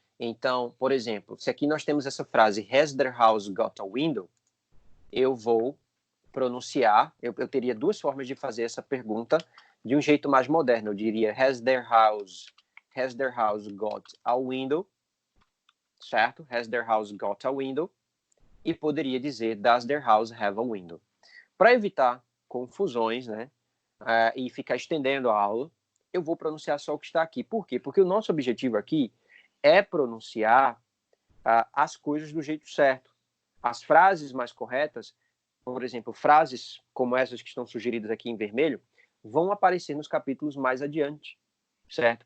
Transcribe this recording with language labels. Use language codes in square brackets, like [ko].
[pt] Então, por exemplo, se aqui nós temos essa frase, [en] has their house got a window? [pt] Eu vou pronunciar, eu teria duas formas de fazer essa pergunta de um jeito mais moderno. Eu diria, [en] has their house got a window? [pt] Certo? [en] Has their house got a window? [pt] E poderia dizer, [en] does their house have a window? [pt] Para evitar confusões, né? E ficar estendendo a aula, eu vou pronunciar só o que está aqui. Por quê? Porque o nosso objetivo aqui é pronunciar as coisas do jeito certo. As frases mais corretas, por exemplo, frases como essas que estão sugeridas aqui em vermelho, vão aparecer nos capítulos mais adiante, certo?